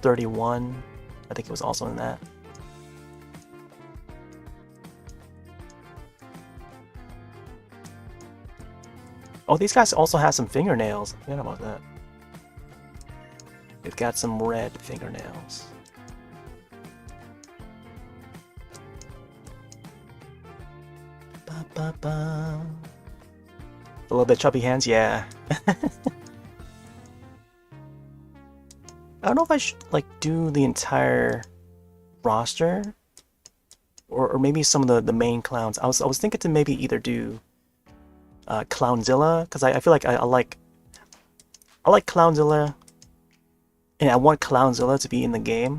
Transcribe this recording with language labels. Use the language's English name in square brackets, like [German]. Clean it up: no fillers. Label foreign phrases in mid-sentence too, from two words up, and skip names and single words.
[English] 31, I think it was also in that. Oh, these guys also have some fingernails. I forgot about that. They've got some red fingernails. Ba, ba, ba. A little bit chubby hands, yeah. I don't know if I should like do the entire roster, or maybe some of the main clowns. I was thinking to maybe either do Clownzilla, because I feel like I like Clownzilla, and I want Clownzilla to be in the game.